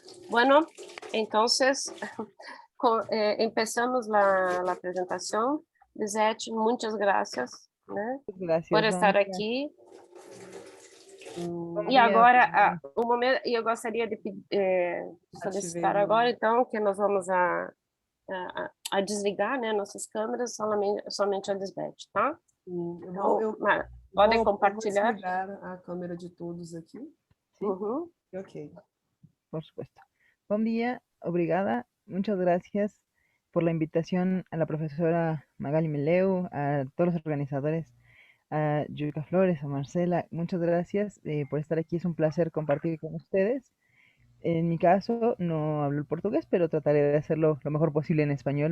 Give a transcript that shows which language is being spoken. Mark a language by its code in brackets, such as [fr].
[es] Bueno, entonces, empezamos la presentación. Lisete, muchas gracias, né, Gracias, [pt] por estar aqui. E agora, o momento, eu gostaria de solicitar agora, então, que nós vamos a desligar, né, nossas câmeras, somente a Lisete, tá? Então, podem compartilhar. Vou desligar a câmera de todos aqui. [es] Sí. Ok. Por supuesto. Buen día, [pt] obrigada. [es] Muchas gracias por la invitación a la profesora Magali Meleu, a todos los organizadores, a Yuka Flores, a Marcela. Muchas gracias por estar aquí. Es un placer compartir con ustedes. En mi caso, no hablo el portugués, pero trataré de hacerlo lo mejor posible en español.